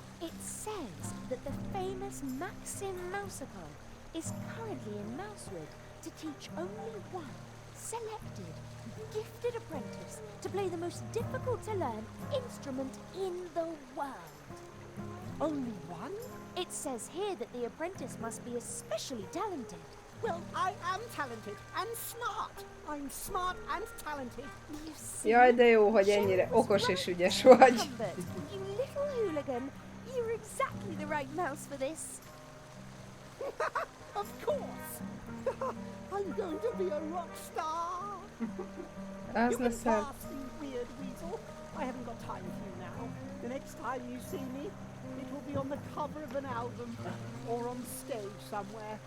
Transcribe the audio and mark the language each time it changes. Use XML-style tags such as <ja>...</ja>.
<en>It says that the famous Maxim Mousical is currently in Mousewood to teach only one selected, gifted apprentice to play the most difficult to learn instrument in the world. Only one? It says here that the apprentice must be especially talented. Well, I am talented and smart. I'm smart and talented. You see?</en> <hu>Jaj, de jó, hogy ennyire okos és ügyes vagy.</hu> <en>Humbert, you little hooligan. You're exactly the right mouse for this. Of course. I'm going to be a rock star.</en> <hu>Az</hu> <en>You can</en> <hu>leszel.</hu> <en>pass, you weird weasel. I haven't got time for you now. The next time you see me, it will be on the cover of an album or on stage somewhere.</en>